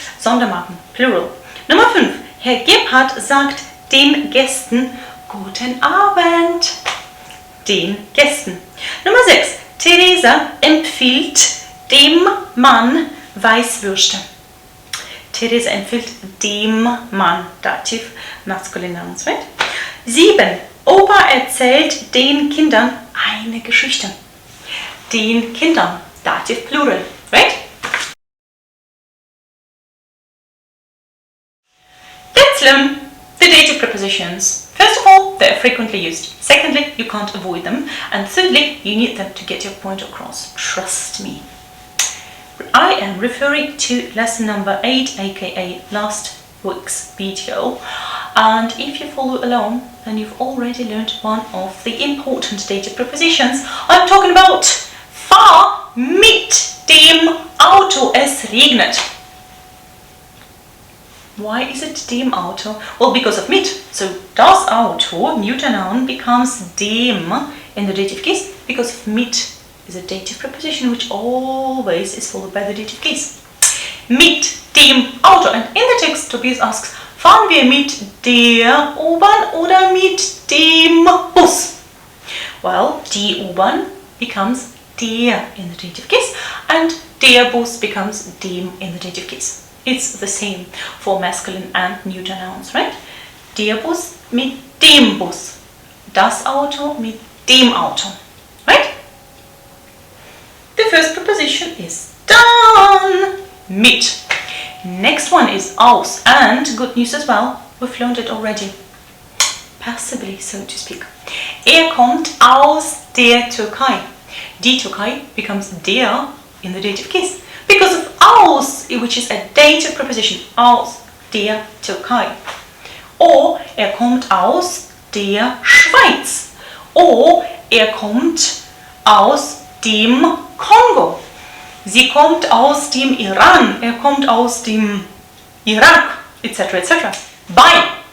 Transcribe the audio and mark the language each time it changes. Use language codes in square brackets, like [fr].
[de] Sondermarken, plural. Nummer 5. Herr Gebhardt sagt den Gästen Guten Abend. Den Gästen. Nummer 6. Theresa empfiehlt dem Mann Weißwürste. Theresa empfiehlt dem Mann. [en] Dativ, masculine nouns, right? [de] 7. Opa erzählt den Kindern eine Geschichte. Den Kindern. Dativ, plural, right? [en] Let's learn the dative prepositions. First of all, they are frequently used. Secondly, you can't avoid them. And thirdly, you need them to get your point across. Trust me. I am referring to lesson number 8, aka last week's video. And if you follow along, then you've already learned one of the important dative prepositions. I'm talking about fahr mit dem Auto, es regnet. Why is it dem Auto? Well, because of mit. So das Auto, neuter noun, becomes dem in the dative case because of mit is a dative preposition which always is followed by the dative case. [de] Mit dem Auto. [en] And in the text, Tobias asks, fahren wir mit der U-Bahn oder mit dem Bus? Well, die U-Bahn becomes der in the dative case and der Bus becomes dem in the dative case. It's the same for masculine and neuter nouns, right? [de] Der Bus mit dem Bus. Das Auto mit dem Auto, right? [en] The first preposition is done. Mit. Next one is aus, and good news as well, we've learned it already. Passively, so to speak. Kommt aus der Türkei. Die Türkei becomes der in the dative case because of aus, which is a dative preposition. [de] Aus der Türkei. Or kommt aus der Schweiz. Or kommt aus dem Kongo. Sie kommt aus dem Iran. Kommt aus dem Irak, etc. etc. Bei.